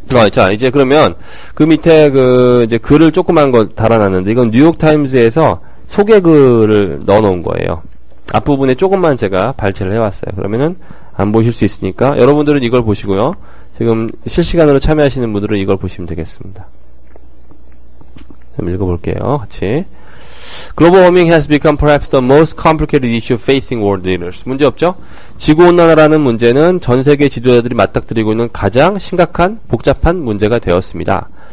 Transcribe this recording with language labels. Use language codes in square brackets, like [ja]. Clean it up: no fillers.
[ko] 자, 이제 그러면 그 밑에 이제 글을 조그만 거 달아놨는데 이건 뉴욕타임즈에서 소개글을 넣어놓은 거예요. 앞부분에 조금만 제가 발췌를 해왔어요. 그러면은 안 보실 수 있으니까 여러분들은 이걸 보시고요. 지금 실시간으로 참여하시는 분들은 이걸 보시면 되겠습니다. 한번 읽어볼게요. 같이. [en] Global warming has become perhaps the most complicated issue facing world leaders. [ko] 문제 없죠? 지구온난화라는 문제는 전 세계 지도자들이 맞닥뜨리고 있는 가장 심각한 복잡한 문제가 되었습니다.